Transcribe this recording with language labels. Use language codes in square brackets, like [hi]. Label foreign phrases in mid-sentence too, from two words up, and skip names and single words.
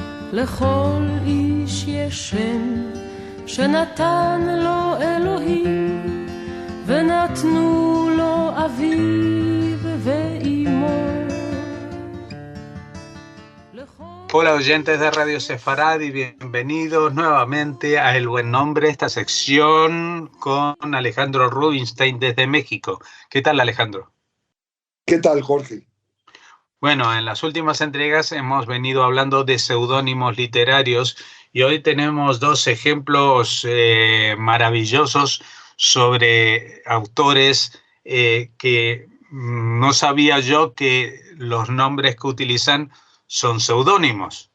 [he] לכל איש יש שם שנתן לו אלוהים ונתנו לו אביו ואימו. [es] Hola oyentes de Radio Sefarad y bienvenidos nuevamente a El Buen Nombre, esta sección con Alejandro Rubinstein desde México. ¿Qué tal, Alejandro? ¿Qué tal, Jorge? Bueno, en las últimas entregas hemos venido hablando de seudónimos literarios y hoy tenemos dos ejemplos maravillosos sobre autores que no sabía yo que los nombres que utilizan son seudónimos.